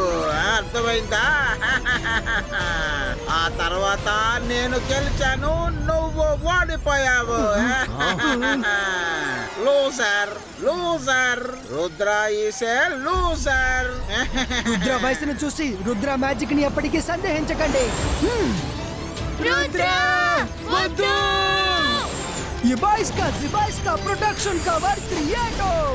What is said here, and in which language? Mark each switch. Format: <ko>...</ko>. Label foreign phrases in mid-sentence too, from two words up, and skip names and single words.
<te>అర్థమైందా? ఆ తర్వాత నేను గెలిచాను, నువ్వు ఓడిపోయావు.</te> <en>loser loser Rudra is a loser.</en> <te>రుద్ర వయసును చూసి రుద్ర మ్యాజిక్ ని ఎప్పటికీ సందేహించకండి. రుద్రా వద్దు Zibais का प्रोडक्शन का वर्क क्रिएटो</te>